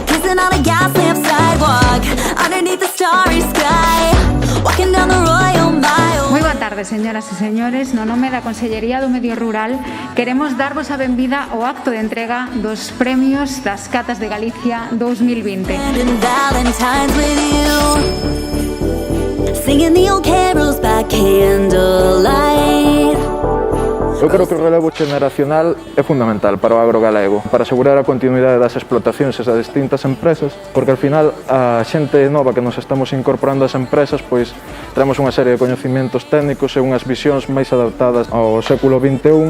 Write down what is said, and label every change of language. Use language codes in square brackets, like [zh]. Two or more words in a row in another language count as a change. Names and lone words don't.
[en] Cruising on a gas-lamp sidewalk underneath the starry sky, walking down the Royal Mile. [gl] Moi boa tarde, señoras e señores. No nome da Consellería do Medio Rural queremos darvos a benvida ao acto de entrega dos premios das Catas de Galicia 2020. [en] And Valentine's with you, singing the old carols by candlelight. [gl] Eu creo que o relevo xeneracional é fundamental para o agro galego, para asegurar a continuidade das explotacións e das distintas empresas, porque ao final a xente nova que nos estamos incorporando ás empresas, pois traemos unha serie de coñecimentos técnicos e unhas visións máis adaptadas ao século XXI.